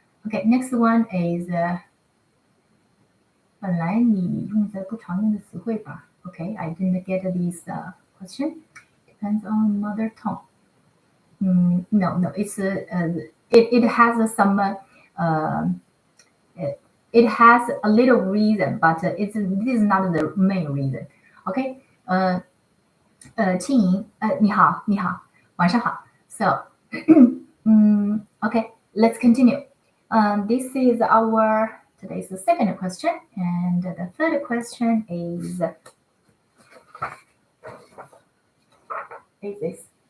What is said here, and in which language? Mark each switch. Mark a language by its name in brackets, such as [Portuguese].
[English] Okay, next one is [Chinese] 本来你用在不常用的词汇吧 [English] Okay, I didn't get this question. Depends on mother tongue. No, it's it has some it has a little reason, but this is not the main reason. [Chinese] Okay, 庆莹，你好，晚上好。 [English] So, okay, let's continue. This is our today's the second question, and the third question is this.